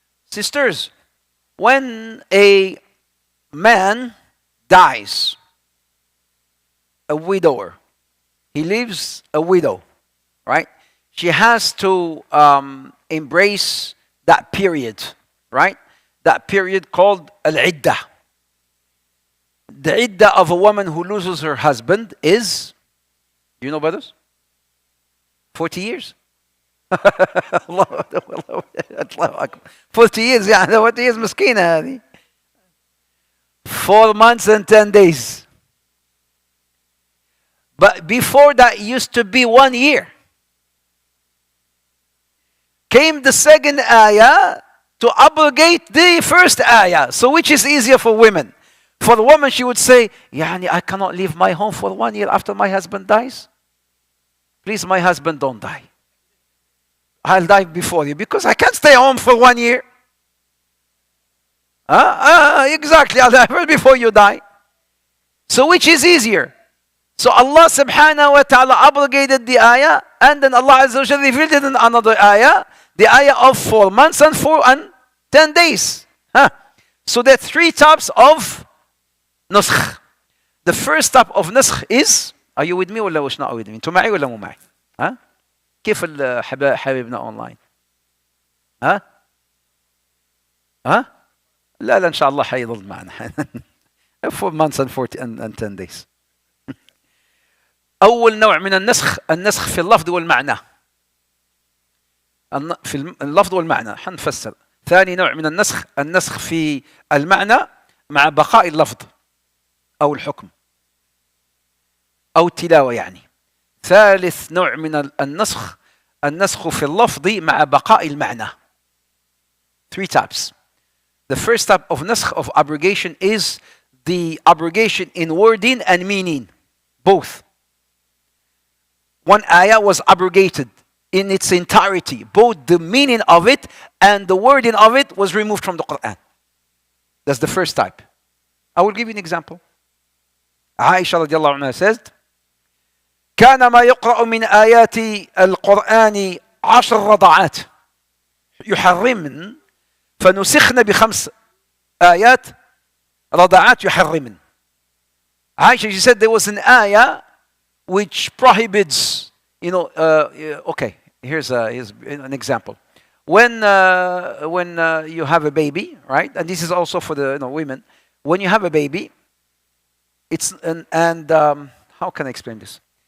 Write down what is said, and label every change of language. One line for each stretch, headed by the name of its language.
English: Sisters, when a man dies, a widower, he leaves a widow, right? She has to embrace that period, right? That period called al-iddah. The iddah of a woman who loses her husband is, do you know, brothers? 40 years. 40 years, يعني 40 years
Arabic: مسكينة هذه.
English: 4 months and 10 days. But before that used to be 1 year. Came the second ayah to abrogate the first ayah. So which is easier for women? For the woman, she would say, يعني I cannot leave my home for 1 year after my husband dies. Please, my husband, don't die. I'll die before you because I can't stay home for 1 year. Exactly, I'll die before you die. So which is easier? So Allah subhanahu wa ta'ala abrogated the ayah, and then Allah Azza wa Jalla revealed it in another ayah, the ayah of 4 months and 10 days. So there are 3 types of نسخ. The first type of نسخ is, are you with me
Arabic: ولا وش
English: not with me?
Arabic: انتوا معي ولا مو معي؟ ها؟ كيف حبايبنا اونلاين؟ ها؟ ها؟ لا ان شاء الله حيظل معنا
English: 4 months and 10 days.
Arabic: أول نوع من النسخ في اللفظ والمعنى. في اللفظ والمعنى حنفسر. ثاني نوع من النسخ في المعنى مع بقاء اللفظ أو الحكم أو التلاوة يعني. ثالث نوع من النسخ في اللفظ مع بقاء المعنى.
English: 3 types. The first type of نسخ of abrogation is the abrogation in wording and meaning. Both. One ayah was abrogated in its entirety. Both the meaning of it and the wording of it was removed from the Quran. That's the first type. I will give you an example. Aisha radiallahu anha says,
Arabic: كان ما يقرأ من آيات القرآن 10 رضعات يحرمن فنسخن ب5 آيات رضعات يحرمن.
English: Aisha, she said there was an ayah which prohibits, okay, here's an example. When you have a baby, right? And this is also for the women. When you have a baby, it's how can I explain this?